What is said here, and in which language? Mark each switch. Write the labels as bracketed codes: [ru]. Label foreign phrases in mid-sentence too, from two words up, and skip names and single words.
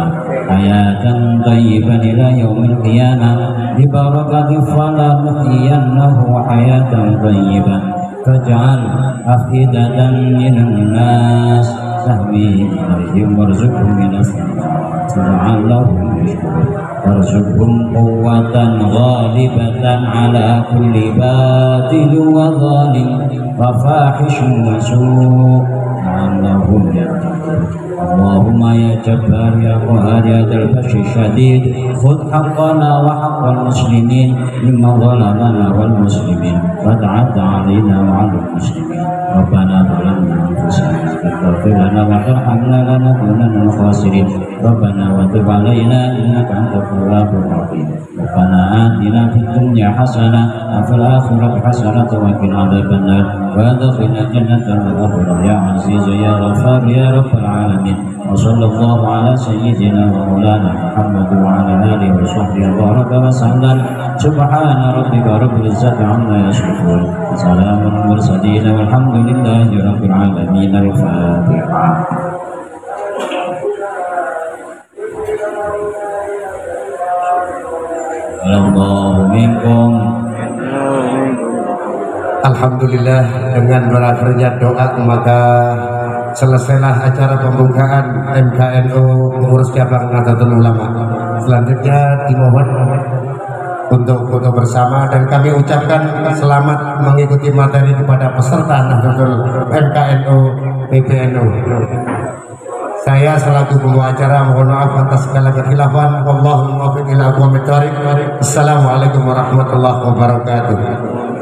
[ar] حياة طيبة إلى يوم القيامة ببركة فلنحيينه حياة طيبة فاجعل أفئدة من الناس تهوي إليهم وارزقهم من لعلهم يشكرون وارزقهم قوة غالبة على كل باطل وظالم وفاحش وسوء لعلهم يتقون. اللهم يا جبار يا قهار يا ذا البطش الشديد خذ حقنا وحق المسلمين ممن ظلمنا والمسلمين وتعدى علينا وعلى المسلمين. ربنا ظلمنا أنفسنا فاغفر لنا وترحمنا لنكونن من الخاسرين. ربنا وتب علينا إنك أنت التواب الرحيم. ربنا آتنا في الدنيا حسنة وفي الآخرة حسنة وقنا عذاب النار. وأدخلنا الجنة الآخرة يا عزيز يا غفار يا رب العالمين. وصلى الله على سيدنا ومولانا محمد وعلى آله وصحبه وبارك وسلم. سبحان ربك رب العزة عما يصفون وسلام على المرسلين والحمد لله رب العالمين. الفاتحة. الله منكم. [id] Alhamdulillah, dengan berakhirnya doa maka selesailah acara pembukaan MKNU pengurus cabang Nahdlatul Ulama. Selanjutnya dimohon untuk foto bersama dan kami ucapkan selamat mengikuti materi kepada peserta Nahdlatul MKNU PBNU. Saya selaku pembawa acara mohon maaf atas segala kekhilafan. [ar] والله الموفق إلى أقوم الطريق. السلام عليكم ورحمة الله وبركاته.